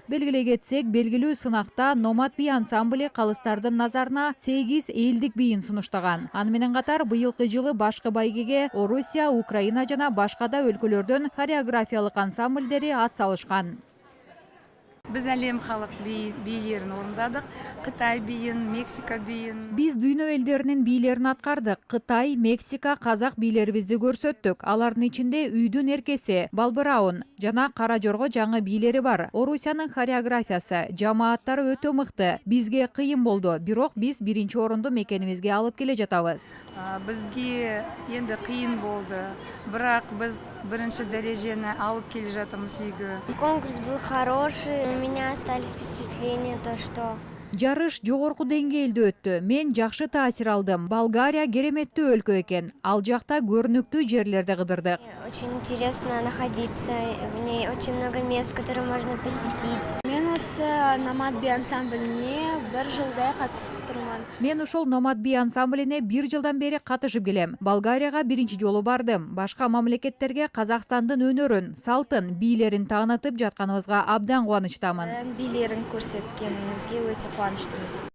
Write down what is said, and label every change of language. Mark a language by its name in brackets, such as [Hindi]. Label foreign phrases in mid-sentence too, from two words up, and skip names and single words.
[Kyrgyz] Белгилей кетсек, белгилүү сынакта Номад би ансамблі калыстардын назарына 8 элдик бийин сунуштаган. Аны менен катар быйылкы жылы башкы байгеге Орусия, Украина жана башка да өлкөлөрдөн хореографиялык ансамбльдери ат салышкан. [Kazakh] Biz әлем халық бийлерін орындадық. Қытай бийін, Мексика бийін. [Kyrgyz] Биз дүйнө элдеринин бийлерин аткардык. Кытай, Мексика, казак бийлерибизди көрсөттүк. Алардын ичинде Үйдүн эркеси, Балбыраун жана Кара Жорго жаңы бийлери бар. Орусиянын хореографиясы, жамааттары өтө мыкты. Бизге кыйын болду, бирок биз 1-чи орунду мекенибизге алып келе жатабыз. [Kazakh] Бізге енді қиын болды, бірақ біз 1-ші дәрежені алып келе жатырмыз үйгө. [Russian] Конкурс был хороший, у меня остались впечатления, то что [Kyrgyz] Жарыш жогорку деңгээлде өттү. Мен жакшы таасир алдым. Болгария кереметтүү өлкө экен. Ал жакта көрүнүктүү жерлерде кыдырдык. [Russian] очень интересно находиться, в ней очень много мест, которые можно посетить. [Kazakh] Мен осы Номад би ансамбліне 1 жылдай катысып турман. [Kyrgyz] Мен ошол Номад би ансамблине 1 жылдан бери катышып келем. Болгарияга 1-чи жолу бардым. Башка мамлекеттерге Казакстандын өнөрүн, салтын, бийлерин таанытып жатканыбызга абдан кубанычтамын. [Kazakh] Бийлерін көрсеткенімізге өте қуаныштымыз.